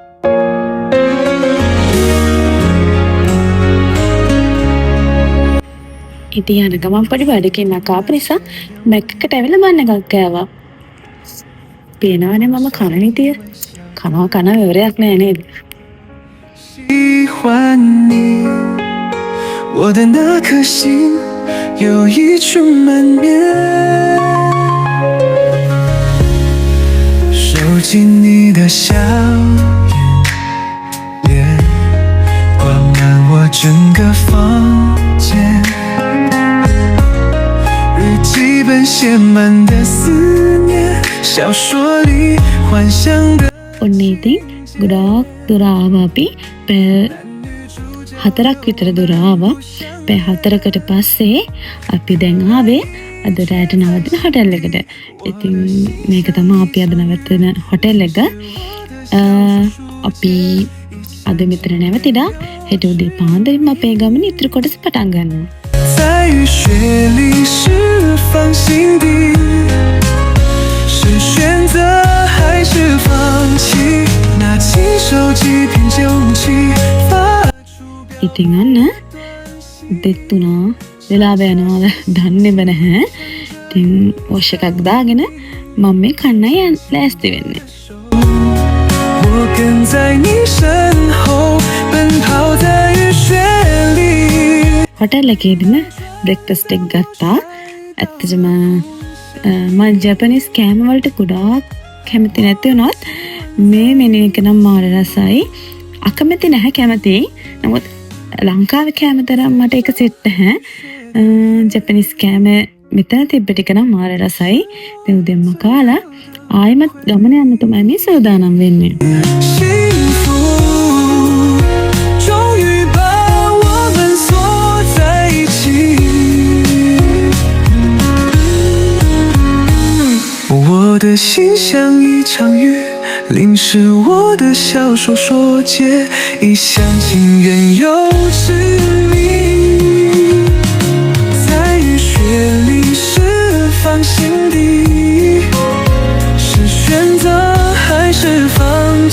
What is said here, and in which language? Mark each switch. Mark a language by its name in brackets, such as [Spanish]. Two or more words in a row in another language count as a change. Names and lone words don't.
[Sinhala] ඉතින් යන ගමන් පොඩි වැඩකින් ආපු නිසා බැක් එකට ඇවිල්ලා බන්න එකක් කෑවා. පේනවනේ මම කන නිතිය. කන විවරයක් නෑ නේද? [Chinese] 喜欢你，我的那颗心有一处满面，收集你的笑颜，挂满我整个房间，日记本写满的思念，小说里幻想的。 [Sinhala] ඔන්න ඉතින් ගොඩාක් දුර ආවා අපි. පැය 4ක් විතර දුර ආවා. පැය 4කට පස්සේ අපි දැන් ආවේ අද රාත්‍රී නවතින හොටෙල් එකට. ඉතින් මේක තමයි අපි අද නවතින හොටෙල් එක. අපි අද මෙතන නැවතිලා හෙට උදේ පාන්දරින්ම අපේ ගමන ඉතුරු කොටස පටන් ගන්නවා. [Chinese] 在雨雪里释放心底，是选择还是放弃？拿起手机凭酒气发出。 [Sinhala] ඉතින් අන්න දෙතුනා වෙලාව යනවා දන්නේම නැහැ. ඉතින් වොෂ් එකක් දාගෙන මම මේ කන්නයි ලෑස්ති වෙන්නේ. [Chinese] 我跟在你身后，奔跑在雨雪里。 [Sinhala] හොටෙල් එකේදීම බ්‍රෙක්ෆාස්ට් එක ගත්තා. ඇත්තටම මම ජපනිස් කෑම වලට ගොඩාක් කැමති නැති වුණත් මේ මෙනු එක නම් මාර රසයි. අකමැති නැහැ කැමති. නමුත් ලංකාවේ කෑම තරම් මට ඒක සෙට් නැහැ. ජපනිස් කෑම මෙතන තිබ්බ ටික නම් මාර රසයි. දැන් උදේම කාලා ආයෙමත් ගමන යන්න තමයි මේ සූදානම් වෙන්නේ. [Chinese] 幸福终于把我们锁在一起。我的心像一场雨，淋湿我的小说说结，一厢情愿又痴迷，在雨雪里释放心底，是选择还是放弃？